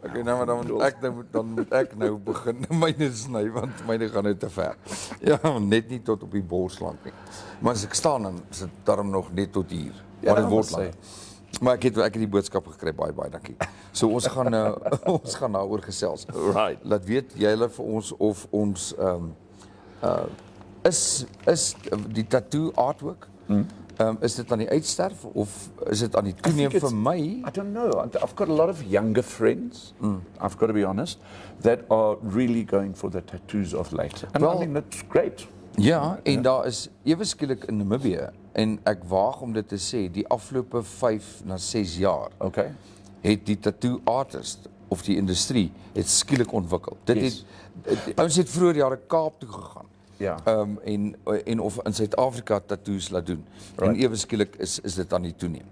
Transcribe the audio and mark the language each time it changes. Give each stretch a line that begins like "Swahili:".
Afrikaans: Okay, nou maar dan moet ek nou begin myne sny want myne gaan net te ver. Ja, net nie tot op die bors lank nie. Maar as ek staan dan is dit darm nog net tot hier. Ja, Maar dit word sê. langer. Maar ek het die boodskap gekry, baie dankie. So ons gaan ons gaan daaroor gesels.
English: Right.
Afrikaans: Laat weet jy hulle vir ons of ons is die tattoo artwork is dit aan die uitsterf of is dit aan die toeneem
English: think
Afrikaans: vir my?
English: I don't know. I've got a lot of younger friends, I've got to be honest, that are really going for the tattoos of late. And
Afrikaans: Wel-
English: I think that's great.
Afrikaans: Ja, en daar is ewe skielik in Namibia en ek waag om dit te sê, die afgelope 5 na 6 jaar
English: Okay.
Afrikaans: het die tattoo artist of die industrie het skielik ontwikkel. Dit
English: Yes.
Afrikaans: het ons het vroeër jare Kaap toe gegaan. Ja. En of in Suid-Afrika tattoos laat doen.
English: Right.
Afrikaans: En ewe skielik is dit aan die toeneem.